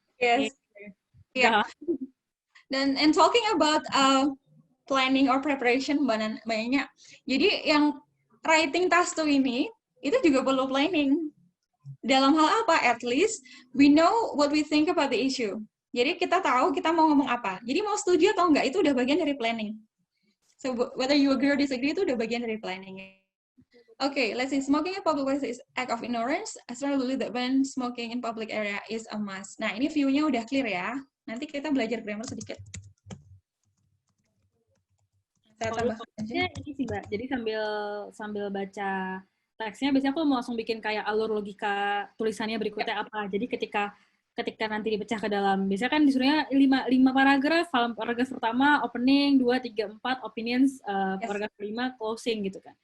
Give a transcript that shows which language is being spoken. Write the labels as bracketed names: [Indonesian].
[Indonesian] Yes. Yeah. Dan [English] and talking about planning or preparation, [Indonesian] Mbak Nanya, jadi yang writing task 2 ini, itu juga perlu planning. Dalam hal apa? [English] At least we know what we think about the issue. [Indonesian] Jadi kita tahu kita mau ngomong apa. Jadi mau setuju atau enggak, itu udah bagian dari planning. [English] So whether you agree or disagree, [Indonesian] itu udah bagian dari planning. [English] Okay, let's see. Smoking in public places is act of ignorance. I strongly believe that when smoking in public area is a must. [Indonesian] Nah, ini view-nya udah clear ya. Nanti kita belajar grammar sedikit. Saya tambah aja. Ini sih Mbak, jadi sambil baca teksnya, biasanya aku mau langsung bikin kayak alur logika tulisannya berikutnya apa. Jadi ketika nanti dipecah ke dalam, biasanya kan disuruhnya 5 paragraf, paragraf pertama opening, 2, 3, 4 opinions, paragraf 5 closing gitu kan.